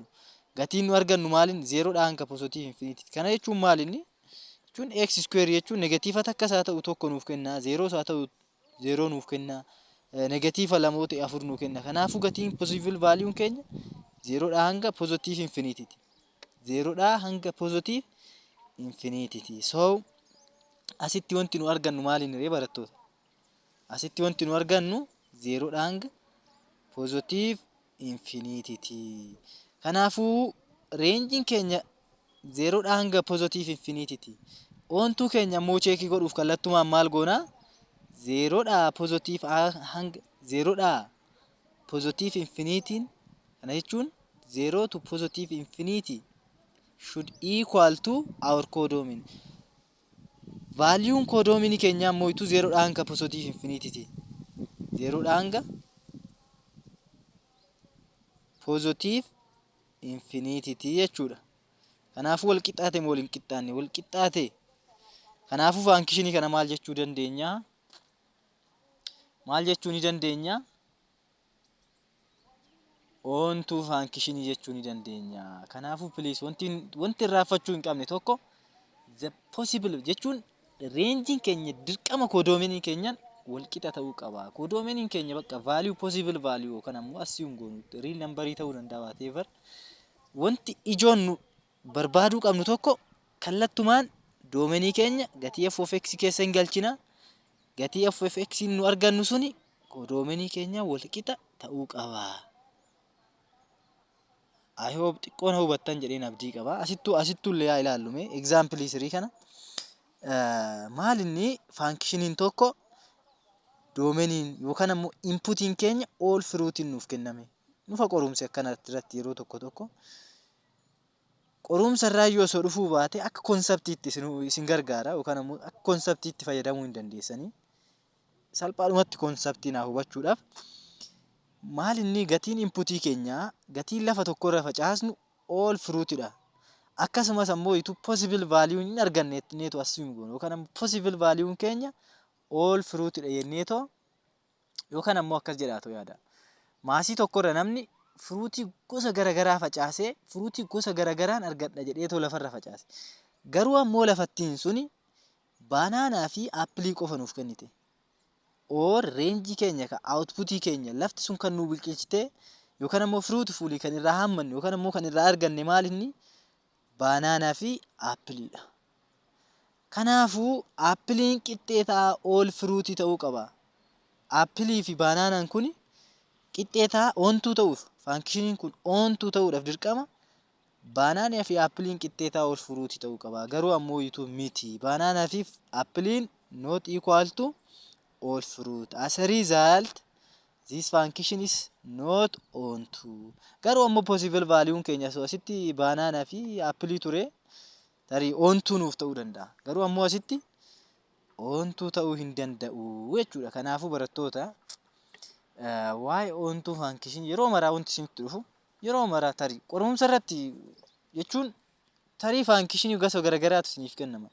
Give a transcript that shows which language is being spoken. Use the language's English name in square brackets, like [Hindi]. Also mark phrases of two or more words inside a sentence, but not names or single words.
[Oromo] Gatiin nu argannu maalin? Zeeroodhaa hanga [English] positive infinity. [Oromo] Kana jechuun maalini? Jechuun x square jechuun negatiiva takkas haa ta'u tokko nuuf kenna. Zeeroos haa ta'u zeeroo nuuf kenna. Negatiiva lama ta'e afur nuuf kenna. Kanaafuu gatiin [English] possible value'n [Oromo] keenya zeeroodhaa hanga [English] positive infinity. [Oromo] Zeeroodhaa hanga [English] positive infinity. [Oromo] So asitti wanti nu argannu maalini barattoota? Asitti wanti nu argannu zeeroodhaa hanga [English] positive infinity. [Oromo] Kanaafuu reenjiin keenya zeeroodhaa hanga [English] positive infinity. [Oromo] Ontuu keenya immoo cheekii godhuuf kallattumaan maal goona? Zeeroodhaa positive hanga zeeroodhaa [English] positive infinity. [Oromo] Kana jechuun [English] 0 to positive infinity should equal to our codomin. [Oromo] Value codomin keenya immoo 0 hanga [English] positive infinity. [Oromo] 0 hanga [English] positive infinity [Oromo] jechuudha. Kanaafuu wal qixxaate moo wal qixxaanne? Wal qixxaate. Kanaafuu function kana maal jechuu dandeenya? Maal jechuu ni dandeenya? Ontuu function jechuu ni dandeenya. Kanaafuu please wanti irraanfachuu hin qabne tokko [English] the possible [Oromo] jechuun range keenya dirqama codomin keenyaan wal qixa ta'uu qaba. Codomin keenya bakka value [English] possible value [Oromo] kana immoo assume goonu [English] real number [Oromo] ta'uu danda'a whatever. Wanti ijoon nu barbaaduu qabnu tokko kallattumaan domenii keenya gatii [English] f of x [Oromo] keessa hin galchina. Gatii [English] f of x [Oromo] nu argannu suni codominii keenya wal qixa ta'uu qaba. [English] I hope [Oromo] xiqqoon hubattan jedheen abdii qaba. Asittuu illee haa ilaallume example 3 kana. Maal inni functionin tokko domeniin yookaan ammoo inputiin keenya [English] all fruitiin [Oromo] nuuf kenname. Nufa qorumse akkanatti irratti yeroo tokko qorumsa irraa yoo osoo dhufuu baate akka konseptiitti isin gargaara yookaan ammoo akka konseptiitti fayyadamuu hin dandeessanii. Salphaadhumatti konseptii naa hubachuudhaaf maal inni gatiin inputii keenya gatiin lafa tokko irra facaasnu [English] all fruitidha. [Oromo] Akkasumas ammoo [English] possible value [Oromo] hin arganneetu assume goonu yookaan ammoo [English] possible value [Oromo] keenya [English] all fruitidha [Oromo] jenneetoo yookaan ammoo akkas jedhaatu yaada. Maasii tokko irra namni fruitii gosa garagaraa facaasee fruitii gosa garagaraan argadha jedheetoo lafarra facaase. Garuu ammoo lafattiin suni baanaanaa fi aappilii qofa nuuf kennite. Or range keenya ka outputii keenya lafti sun kan nu biqilchite yookaan ammoo fruitful kan irraa hammanne yookaan ammoo kan irraa arganne maal inni baanaanaa fi aappiliidha. Kanaafuu aappiliin qixxeetaa [English] all fruitii [Oromo] ta'uu qaba. Aappilii fi baanaanaan kun qixxeetaa ontuu ta'uuf functionin kun ontuu ta'uudhaaf dirqama baanaanaa fi aappiliin qixxeetaa [English] all fruitii [Oromo] ta'uu qaba. Garuu ammoo miti. Baanaanaa fi aappiliin [English] not equal to all fruit. As a result, this function is not onto. [Oromo] Garuu ammoo [English] possible value [Oromo] keenya so asitti baanaanaa fi aappilii ture tarii ontuu nuuf ta'uu danda'a. Garuu ammoo asitti ontuu ta'uu hin danda'u jechuudha. Kanaafuu barattoota waa'ee ontuu function yeroo maraa wanti isinitti dhufu yeroo maraa tarii qorumsa irratti jechuun tarii function gosa garagaraatu isiniif kennama.